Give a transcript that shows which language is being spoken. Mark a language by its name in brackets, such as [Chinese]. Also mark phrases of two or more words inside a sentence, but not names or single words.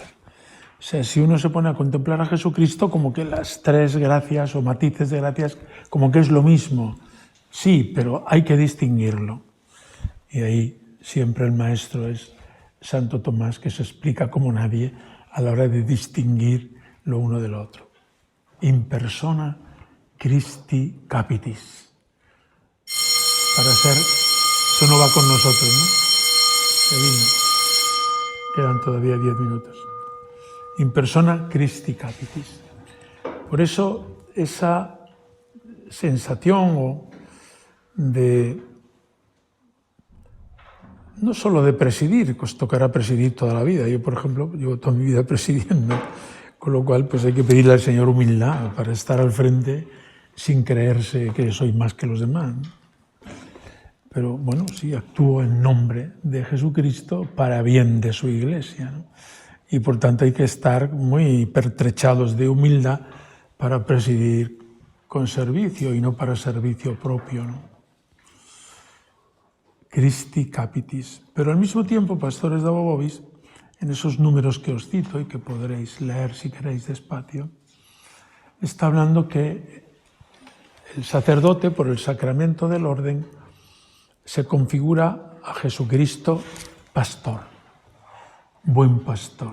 [Spanish] O sea, si uno se pone a contemplar a Jesucristo como que las tres gracias o matices de gracias, como que es lo mismo. Sí, pero hay que distinguirlo. Y ahí siempre el maestro es Santo Tomás, que se explica como nadie a la hora de distinguir lo uno del otro. [Latin] In persona Christi capitis. [Spanish] Para ser, eso no va con nosotros, ¿no? Quedan todavía 10 minutos. [Latin] In persona Christi capitis. [Spanish] Por eso esa sensación de no solo de presidir, pues tocará presidir toda la vida. Yo, por ejemplo, llevo toda mi vida presidiendo, con lo cual pues hay que pedirle al Señor humildad para estar al frente sin creerse que soy más que los demás. Pero bueno, sí, actúo en nombre de Jesucristo para bien de su Iglesia, ¿no? Y por tanto hay que estar muy pertrechados de humildad para presidir con servicio y no para servicio propio, ¿no? [Latin] Christi capitis. [Spanish] Pero al mismo tiempo, pastores de Bobovis, en esos números que os cito y que podréis leer si queréis despacio, está hablando que el sacerdote, por el sacramento del orden, se configura a Jesucristo pastor, buen pastor.